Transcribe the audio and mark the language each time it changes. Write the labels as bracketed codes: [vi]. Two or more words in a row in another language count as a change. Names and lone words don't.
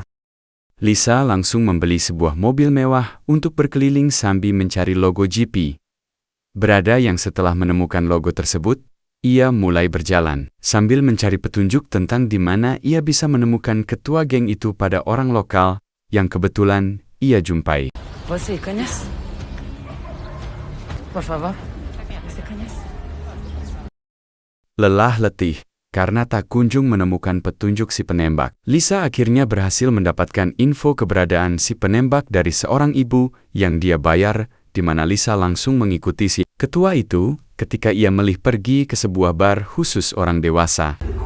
[id] Lisa langsung membeli sebuah mobil mewah untuk berkeliling sambil mencari logo GP. Berada yang setelah menemukan logo tersebut, ia mulai berjalan sambil mencari petunjuk tentang di mana ia bisa menemukan ketua geng itu pada orang lokal yang kebetulan ia jumpai. [pt] Você conhece? Por favor. Você conhece? [id] Lelah letih karena tak kunjung menemukan petunjuk si penembak, Lisa akhirnya berhasil mendapatkan info keberadaan si penembak dari seorang ibu yang dia bayar, di mana Lisa langsung mengikuti si ketua itu ketika ia melih pergi ke sebuah bar khusus orang dewasa.